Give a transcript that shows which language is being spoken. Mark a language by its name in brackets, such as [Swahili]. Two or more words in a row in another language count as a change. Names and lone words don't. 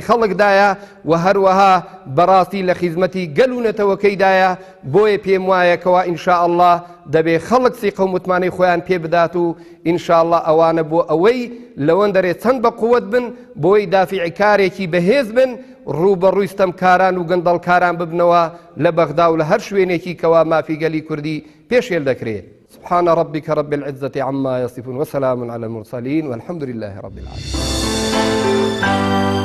[Central Kurdish] خەڵکدایە و هەروەها بەڕاستی لە خیزمەتی گەل و نەتەوەکەیدایە بۆیە پێم وایەکەوە ئینشاءڵڵا دەبێ خەڵک سیقە و متمانەی خۆیان پێ بدات و ئینشاءڵڵا ئەوانە بۆ ئەوەی لەوەندەرێ چەند بە قووەت بن بۆی دافیعی کارێکی بەهێز بن ڕوبەڕووی ستەمکاران و گەندەڵکاران ببنەوە لە بەغدا و لە هەر شوێنێکی کەوا مافی گەلی کوردی پێشێل دەکرێت [Arabic] سبحان ربك رب العزة عما يصفون وسلام على المرسلين والحمد لله رب العالمين